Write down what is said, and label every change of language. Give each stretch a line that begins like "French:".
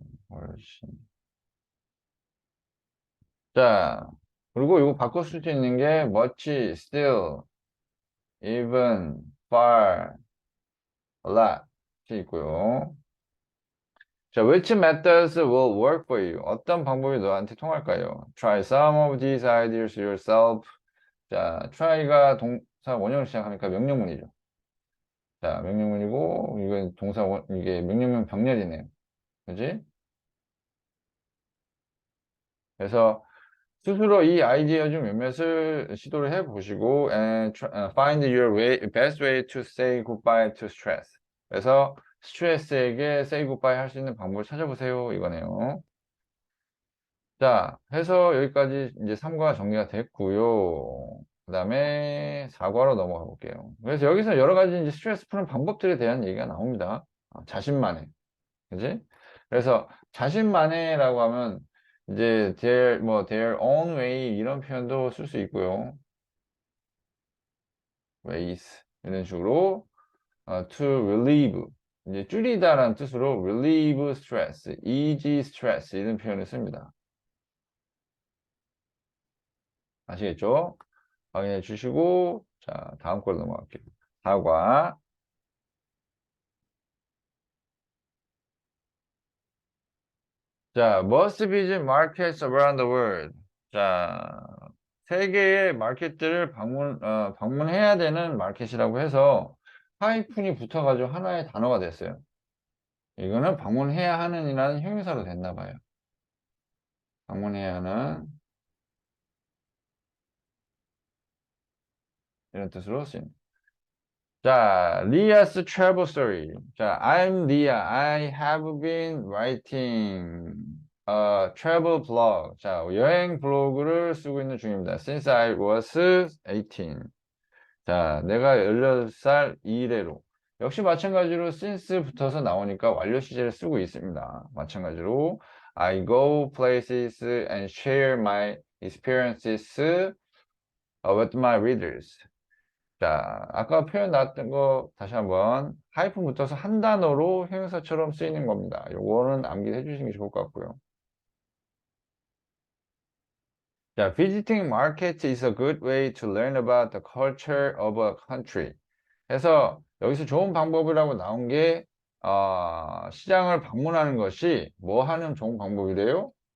Korean: 훨씬. 자, 그리고 이거 바꿔 쓸 수 있는 게 much, still, even, far, a lot 있고요.
English: 자, which methods will work for you?
Korean: 어떤 방법이 너한테 통할까요?
English: Try some of these ideas yourself.
Korean: 자, try가 동사 원형을 시작하니까 명령문이죠. 자, 명령문이고, 이건 이게 명령문 병렬이네요. 그지? 그래서 스스로 이 아이디어 중 몇몇을 시도를 해보시고
English: find your best way to say goodbye to stress.
Korean: 그래서 스트레스에게
English: say goodbye
Korean: 할 수 있는 방법을 찾아보세요. 이거네요. 자, 해서 여기까지 이제 3과 정리가 됐고요. 그 다음에 4과로 넘어가 볼게요. 그래서 여기서 여러 가지 이제 스트레스 푸는 방법들에 대한 얘기가 나옵니다. 자신만의. 그지? 그래서 자신만의라고 하면 이제
English: their own way
Korean: 이런 표현도 쓸 수 있고요. ways 이런 식으로 to relieve 이제 줄이다라는 뜻으로
English: relieve stress, ease stress
Korean: 이런 표현을 씁니다. 아시겠죠? 확인해 주시고 자, 다음 걸로 넘어갈게요.
English: 4과 자, must visit markets around the world.
Korean: 자, 세계의 마켓들을 방문해야 되는 마켓이라고 해서 하이픈이 붙어가지고 하나의 단어가 됐어요. 이거는 방문해야 하는이라는 형용사로 됐나 봐요. 방문해야 하는 이런 뜻으로 쓰입니다.
English: 자, Leah's travel story. 자, I'm Leah. I have been writing a travel blog.
Korean: 자, 여행 블로그를 쓰고 있는 중입니다.
English: Since I was 18.
Korean: 자, 내가 16살 이래로. 역시 마찬가지로 since 붙어서 나오니까 완료 시제를 쓰고 있습니다. 마찬가지로
English: I go places and share my experiences with my readers.
Korean: 자, 아까 표현 나왔던 거 다시 한번 하이픈 붙어서 한 단어로 형용사처럼 쓰이는 겁니다. 요거는 암기해 주시는 게 좋을 것 같고요.
English: 자, visiting markets is a good way to learn about the culture of a country.
Korean: 해서 여기서 좋은 방법이라고 나온 게 시장을 방문하는 것이 뭐 하는 좋은 방법이래요?